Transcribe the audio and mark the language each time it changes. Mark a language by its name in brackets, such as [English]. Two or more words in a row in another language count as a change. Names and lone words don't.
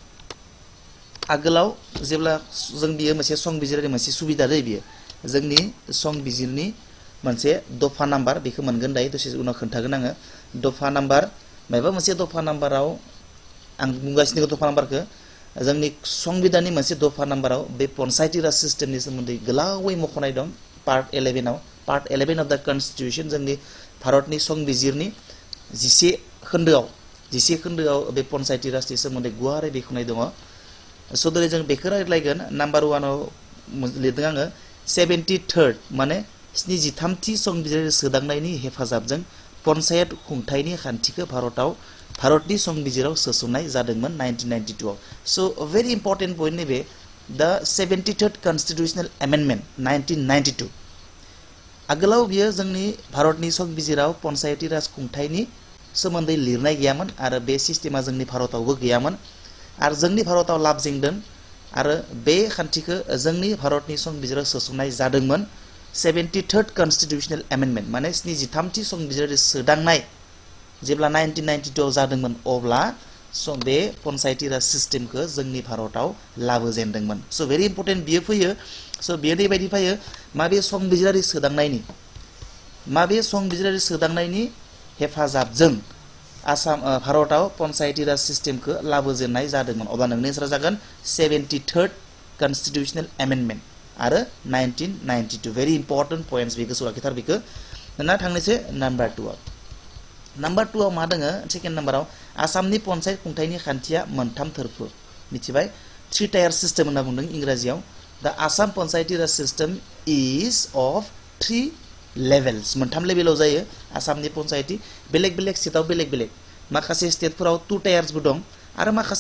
[Bodo] आगोलाव जेब्ला जों बियो मोनसे संबिजिरनि मोनसे सुबिदा दै बियो जोंनि संबिजिरनि मोनसे दफा नाम्बार बेखौ मोनगोन दायो दसे उनाव खोन्थागोन आङो दफा नाम्बार माबा मोनसे दफा नाम्बाराव आं बुंगासिनो दफा नाम्बारखौ जोंनि संबिधाननि मोनसे दफा नाम्बाराव बे पन्चायती राज सिस्टमनि सोमोन्दै गोलावै मख'नाय दं पार्ट 11 [English] of the constitution [Bodo] जोंनि भारतनि संबिजिरनि 11 खोन्दोआव बे पन्चायती राजनि सोमोन्दै गुवारै बेखेवनाय दङ सो दिनै जों बेखौ रायज्लायगोन नाम्बार 1 आव लिरदों आङो 73rd माने 73थि संबिजिर सोदांनायनि हेफाजाबजों पन्चायत खुंथायनि खान्थिखौ भारतनि संबिजिराव सोसननाय जादोंमोन 1992 आव [English] so very important [Bodo] पॉइंट नैबे [English] the 73rd constitutional amendment [Bodo] 1992 आगोलाव बियो जोंनि भारतनि संबिजिराव पन्चायती राज खुंथायनि सोमोन्दै लिरनाय गैयामोन आरो बे सिस्टेमा जोंनि भारतावबो गैयामोन आरो जोंनि भारताव लाबजेंदों आरो बे खान्थिखौ जोंनि भारतनि संबिजिराव सोसननाय जादोंमोन [English] 73rd constitutional amendment [Bodo] माने 73थि संबिजिरारि सोदांनाय जेब्ला 1992 आव जादोंमोन अब्ला बे पन्चायती राज सिस्टेमखौ जोंनि भारताव लाबोजेनदोंमोन [English] so very important [Bodo] बियो फैयो सो बेयो बेबायदि फैयो माबे संबिजिरारि सोदांनायनि हेफाजाबजों आसाम भारताव पन्चायती राज सिस्टेमखौ लाबोजेननाय जादोंमोन अब्ला नोंनि एन्सारा जागोन [English] 73rd constitutional amendment [Bodo] आरो 1992 [English] very important points [Bodo] बे गोसोआव लाखिथार बेखौ ना थांनोसै नाम्बार 2 आव मा दङ सेकेन्ड नाम्बाराव आसामनि पन्चायत खुंथायनि खान्थिया मोनथाम थोरफो मिथिबाय 3 [English] tier system [Bodo] होनना बुंदों इंराजियाव [English] the Assam Panchayati Raj system is of 3 levels [Bodo] मोनथाम लेभेलाव जायो आसामनि पन्चायती बेलेग स्टेटआव बेलेग माखासे स्टेटफोराव 2 टायार्सबो दं आरो माखासे